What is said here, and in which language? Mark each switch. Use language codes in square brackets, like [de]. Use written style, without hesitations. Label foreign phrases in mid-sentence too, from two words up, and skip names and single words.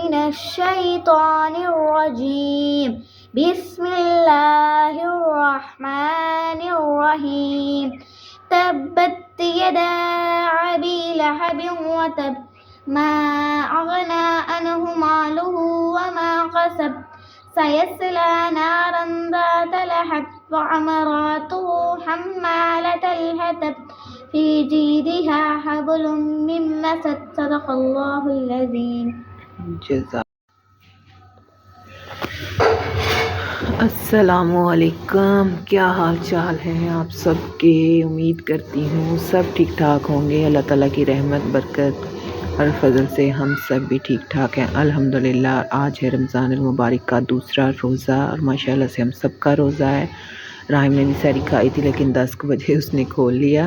[ar] من الشيطان الرجيم بسم الله الرحمن الرحيم تبت يدا أبي لهب وتب ما أغنى عنه ماله وما كسب سيصلى نارا ذات لهب وامرأته حمالة الحطب في جيدها حبل من مسد صدق الله العظيم. [hi] अस्सलामुअलैकुम, क्या हाल चाल है आप सबके। उम्मीद करती हूँ सब ठीक ठाक होंगे। अल्लाह ताला की रहमत बरकत और फजल से हम सब भी ठीक ठाक हैं अल्हम्दुलिल्लाह। आज है रमज़ान मुबारक का दूसरा रोज़ा और माशाल्लाह से हम सब का रोज़ा है। राहिम ने भी सैरी खाई थी लेकिन 10 बजे उसने खोल लिया।